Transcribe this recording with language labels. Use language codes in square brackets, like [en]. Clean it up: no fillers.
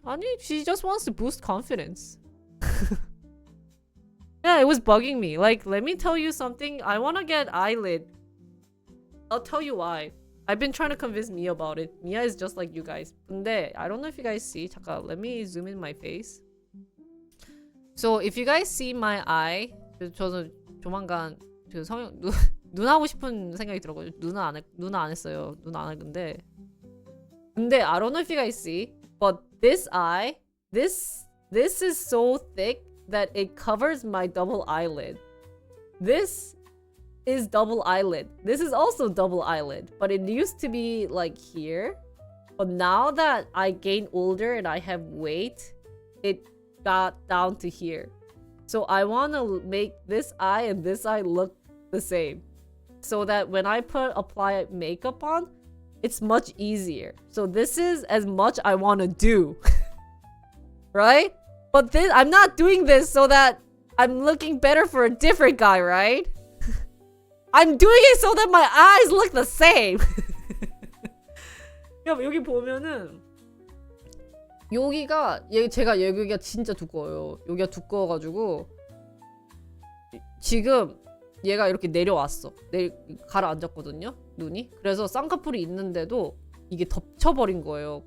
[en] Honey, she just wants to boost confidence. Yeah, it was bugging me. Like, let me tell you something. I want to get eyelid. I'll tell you why. I've been trying to convince Mia about it. Mia is just like you guys. [ko] 근데 [en] I don't know if you guys see. [ko] 잠깐, [en] let me zoom in my face. So if you guys see my eye, [ko] 저는 조만간 그 눈 하고 싶은 생각이 들었거든요. 눈 안 했어요. 눈 안 했는데 근데 [en] I don't know if you guys see, but this eye, this is so thick that it covers my double eyelid. This is double eyelid. This is also double eyelid, but it used to be like here. But now that I gained older and I have weight, it got down to here. So I want to make this eye and this eye look the same, so that when I apply makeup on, it's much easier. So this is as much I want to do. Right? But this, I'm not doing this so that I'm looking better for a different guy, right? I'm doing it so that my eyes look the same. [ko] 야, 여기 보면은 여기가 제가 여기가 진짜 두꺼워요. 여기가 두꺼워가지고 지금 얘가 이렇게 내려왔어. 가라앉았거든요, 눈이. 그래서 쌍꺼풀이 있는데도 이게 덮쳐버린 거예요.